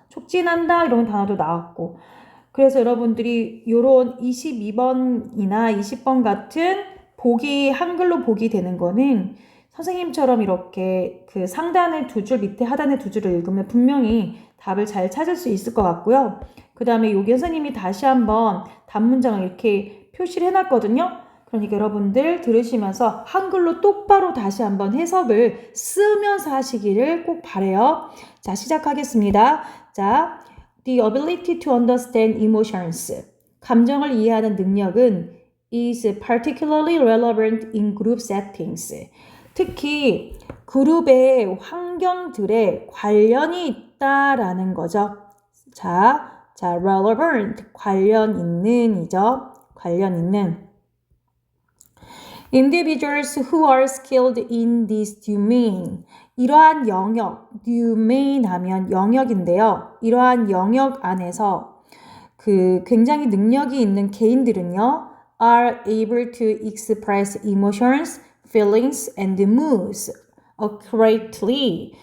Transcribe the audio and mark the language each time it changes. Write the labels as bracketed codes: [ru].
[ko] 촉진한다 이런 단어도 나왔고 그래서 여러분들이 요런 22번이나 20번 같은 한글로 보기 되는 거는 선생님처럼 이렇게 그 상단의 두 줄 밑에 하단의 두 줄을 읽으면 분명히 답을 잘 찾을 수 있을 것 같고요. 그 다음에 여기 선생님이 다시 한번 답문장을 이렇게 표시를 해놨거든요. 그러니까 여러분들 들으시면서 한글로 똑바로 다시 한번 해석을 쓰면서 하시기를 꼭 바라요. 자, 시작하겠습니다. [en] 자, The ability to understand emotions. [ko] 감정을 이해하는 능력은 [en] is particularly relevant in group settings. [ko] 특히 그룹의 환경들에 관련이 있다라는 거죠. 자, relevant, 관련 있는이죠. 관련 있는. [en] Individuals who are skilled in this domain. [ko] 이러한 영역, domain 하면 영역인데요. 이러한 영역 안에서 굉장히 능력이 있는 개인들은요, [en] are able to express emotions, feelings, and moods accurately.